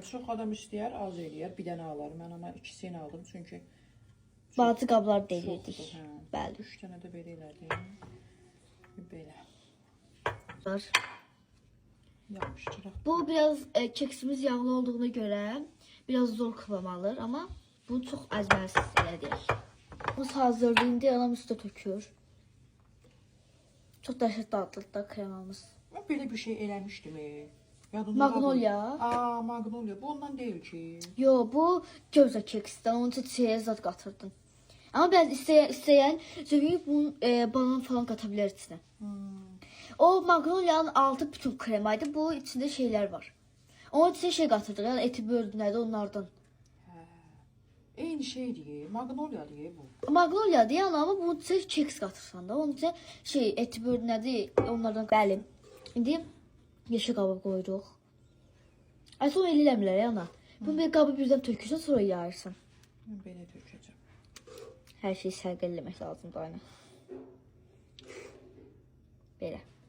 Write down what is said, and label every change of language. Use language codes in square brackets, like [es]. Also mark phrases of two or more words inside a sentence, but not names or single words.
[az] Çox adam istəyər, az eləyər. Bir dənə alar. Mən amma ikisini aldım çünki bazı qablar delirdik. Bəli. 3 dənə də belə elədim. Belə. Yapıştıraq. [tr] Bu biraz keksimiz yağlı olduğuna göre biraz zor kıvam alır ama bunu çok əzməlisiz elədik. [az] Bu hazırdır. İndi anam üstə tökür. Çox dəhşət dadlıdır da kremamız. Mən belə bir şey eləmişdim. Magnolia. Aa, Magnolia. Bu ondan deyil ki. Yo, bu gözə keksdən. Onun üçün çiçəyə zad qatırdın. Ama ben istəyən zövqü bunun banan falan qata bilər içinə. O Magnolia'nın altı bütün kremaydı. [tr] Bu içinde şeyler var. Onun içine şey katırdık. Yani eti böldüğünde onlardan. Eyni şey diye. Magnolia diye bu. Magnolia diye ama bunun içine keks katırsan da. Onun içine şey eti böldüğünde onlardan bəli. İndi yeşil qabı koyduk. [az] Ay sonra eləmirlər ya ana. Bunu bir qabı birdən tökürsən sonra yayırsan. Mən belə tökəcəm. Hər şeyi sərgələmək lazımdır aynen. Belə.